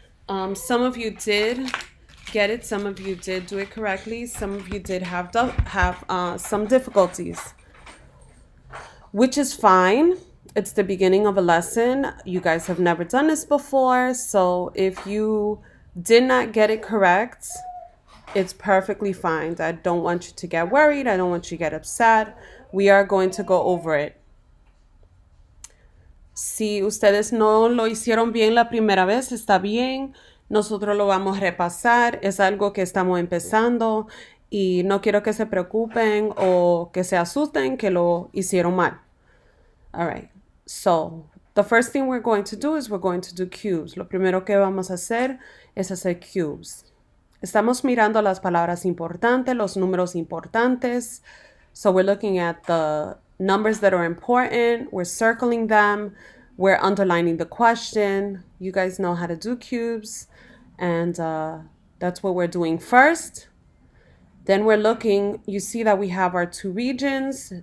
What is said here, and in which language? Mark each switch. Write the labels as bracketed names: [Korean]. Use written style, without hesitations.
[English] Some of you did get it, some of you did do it correctly, some of you did have some difficulties, which is fine. It's the beginning of a lesson. You guys have never done this before. So if you did not get it correct, it's perfectly fine. I don't want you to get worried. I don't want you to get upset. We are going to go over it. [Spanish] Si ustedes no lo hicieron bien la primera vez, está bien. Nosotros lo vamos a repasar. Es algo que estamos empezando y no quiero que se preocupen o que se asusten que lo hicieron mal. [English] All right. So, the first thing we're going to do is we're going to do cubes. [Spanish] Lo primero que vamos a hacer es hacer cubes. Estamos mirando las palabras importantes, los números importantes. [English] So we're looking at the numbers that are important. We're circling them. We're underlining the question. You guys know how to do cubes. And that's what we're doing first. Then we're looking, you see that we have our two regions.